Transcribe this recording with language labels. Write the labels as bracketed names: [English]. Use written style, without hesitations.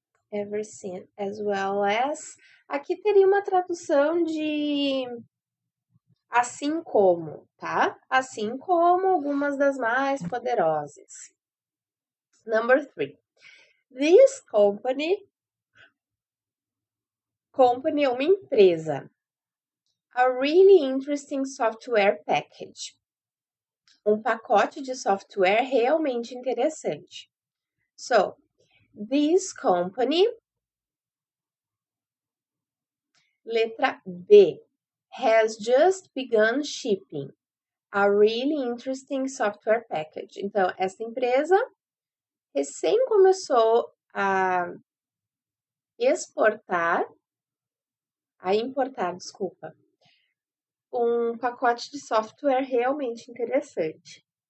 [English] Ever seen, as well as. [Portuguese] Aqui teria uma tradução de assim como, tá? Assim como algumas das mais poderosas. [English] Number 3. This company [Portuguese] é uma empresa. [English] A really interesting software package. [Portuguese] Um pacote de software realmente interessante. [English] So, this company, letra B, has just begun shipping a really interesting software package. [Portuguese] Então, essa empresa recém começou a importar, desculpa, um pacote de software realmente interessante.